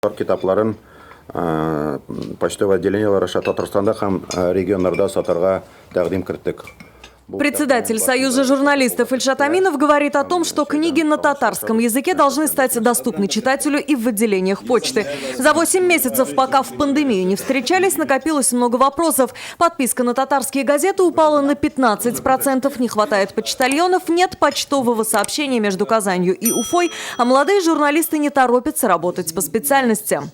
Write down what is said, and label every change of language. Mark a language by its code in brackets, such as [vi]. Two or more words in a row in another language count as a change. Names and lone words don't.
[tt] Китапларын почтовый отделениелер аша Татарстанда һәм регионнарда сатарга тәкъдим кертик. [ru] Председатель Союза журналистов Ильшат Аминов говорит о том, что книги на татарском языке должны стать доступны читателю и в отделениях почты. За 8 месяцев, пока в пандемию не встречались, накопилось много вопросов. Подписка на татарские газеты упала на 15%, не хватает почтальонов, нет почтового сообщения между Казанью и Уфой, а молодые журналисты не торопятся работать по специальности.